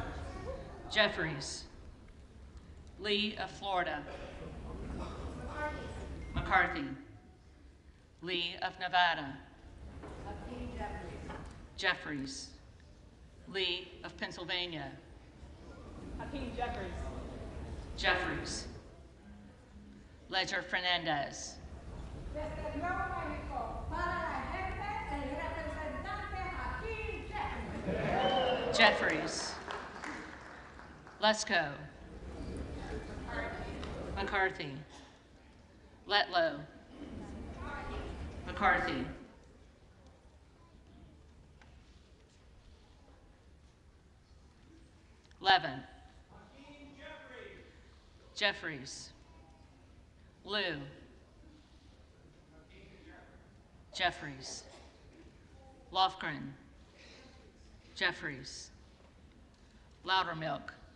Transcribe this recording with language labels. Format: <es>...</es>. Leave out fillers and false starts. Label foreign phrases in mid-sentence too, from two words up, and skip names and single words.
<en>Jeffries, Lee of Florida, McCarthy, Lee of Nevada, Jeffries, Lee of Pennsylvania, Hakeem Jeffries. Jeffries, Ledger Fernandez,</en> <es>Desde luego México, para la gente, el representante Hakeem Jeffries.</es> <en>Jeffries, Lesko, McCarthy, Letlow, McCarthy, Levin, Jeffries, Liu, Jeffries, Lofgren, Jeffries, Loudermilk,</en>